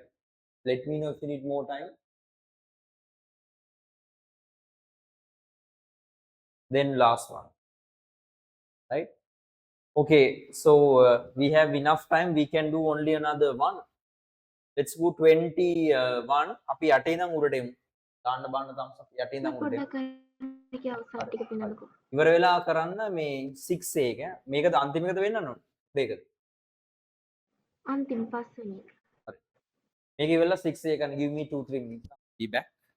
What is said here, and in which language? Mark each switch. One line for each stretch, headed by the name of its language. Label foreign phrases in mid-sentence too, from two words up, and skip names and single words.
English: Let me know if you need more time. Then last one, right? Okay, so we have enough time. We can do only another one. Let's go 21.
Sinhala: අපි යටේ ඉඳන් උඩට එමු. දාන්න බාන්න
English: thumbs up.
Sinhala: යටේ ඉඳන් උඩට එමු. ඉවර වෙලා කරන්න මේ 6 එක. මේකද අන්තිම එකද වෙන්න ඕන? දෙකද? අන්තිම පස්වෙනි එක. හරි. මේක ඉවරලා 6 එක
English: give me 2 3 minutes. Be back.